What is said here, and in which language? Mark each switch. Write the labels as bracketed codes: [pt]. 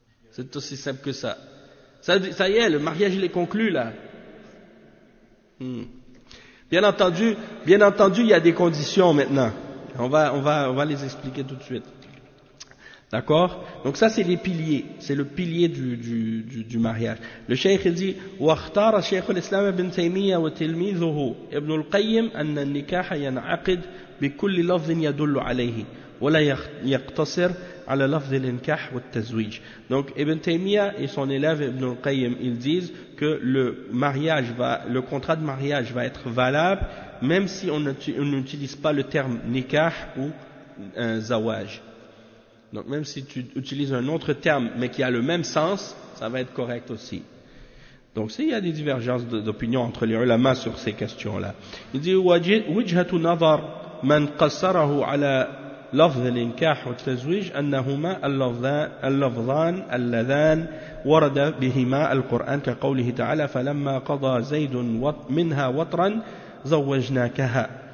[fr] C'est aussi simple que ça. Ça y est, le mariage, il est conclu, là. Bien entendu, il y a des conditions maintenant. On va les expliquer tout de suite. D'accord? Donc ça, c'est les piliers. C'est le pilier du mariage. Le cheikh dit, [ar] وَاخْتَارَ شَيْخُ الْإِسْلَامِ بِنْ تَيْمِيَّ وَتِلْمِيذُهُ إِبْنُ الْقَيِّمْ أَنَّ النِّكَاحَ يَنْعَقِدْ بِكُلِّ لَفْظٍ يَدُلُّ عَلَيْهِ وَلَا يَقْتَصِرْ عَلَى لَفْظِ الْإِنْكَاحِ وَالتَّزْوِيجِ. [fr] Donc, Ibn Taymiyyah et son élève Ibn al-Qayyim, ils disent que le contrat de mariage va être valable même si on n'utilise pas le terme nikah ou zawaj. Donc, même si tu utilises un autre terme mais qui a le même sens, ça va être correct aussi. Donc, s'il y a des divergences d'opinion entre les ulama sur ces questions-là, il dit [ar] وَجْهَةُ نَظَرْ مَنْ قَصَّرَهُ عَلَى لفظ الانكاح والتزويج انهما اللفظان اللذان ورد بهما القران كقوله تعالى فلما قضى زيد منها وطرا زوجناكها